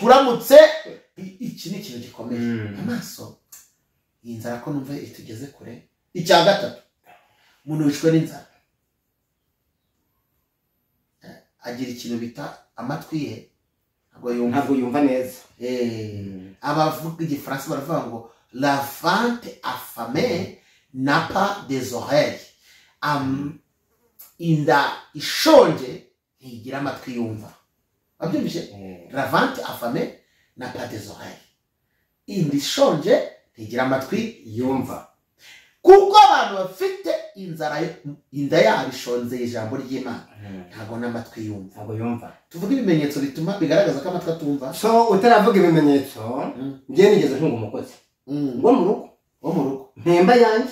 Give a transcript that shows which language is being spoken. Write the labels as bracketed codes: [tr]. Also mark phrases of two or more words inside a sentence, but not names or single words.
[rw] kuramutse iki ni ikintu gikomeye amaso iyi nzara ko numva itugeze kure icya gatatu umuntu wishwe n'inzara agira ikintu bita amatwi ye ntabwo yumva neza abavuga igifaransa baravuga ngo [fr] la vente affamée n'a pas des oreilles [rw] inda ishonje ntigira amatwi yumva wabyumvise [fr] la vente affamée n'a pas des oreilles [rw] inda ishonje ntigira amatwi yumva kuko abantu bafite inzara inda yabo ishonze ijambo ry'Imana ntabwo n'amatwi yumva tuvuga ibimenyetso bituma bigaragaza ko amatwi atumva so utaravuga ibimenyetso ngiye nigeze ntunga umukozi wo mu rugo mpemba yanjye